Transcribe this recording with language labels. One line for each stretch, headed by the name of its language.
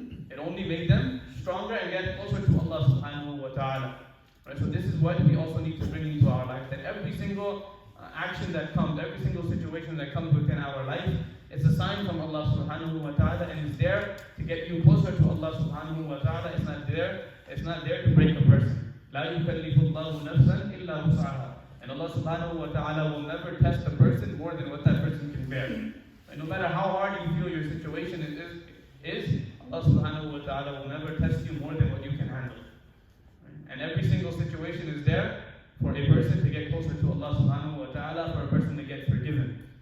English: It only made them stronger and get closer to Allah subhanahu wa ta'ala. Right? So this is what we also need to bring into our life. That every single action that comes, every single situation that comes within our life, it's a sign from Allah subhanahu wa ta'ala, and it's there to get you closer to Allah subhanahu wa ta'ala. It's not there to break a person.
Arabic: لا يكلف الله نفسا إلا وسعها.
English: And Allah subhanahu wa ta'ala will never test a person more than what that person can bear. And no matter how hard you feel your situation is, Allah subhanahu wa ta'ala will never test you more than what you can handle. And every single situation is there for a person to get closer to Allah subhanahu wa ta'ala, for a person to get forgiven.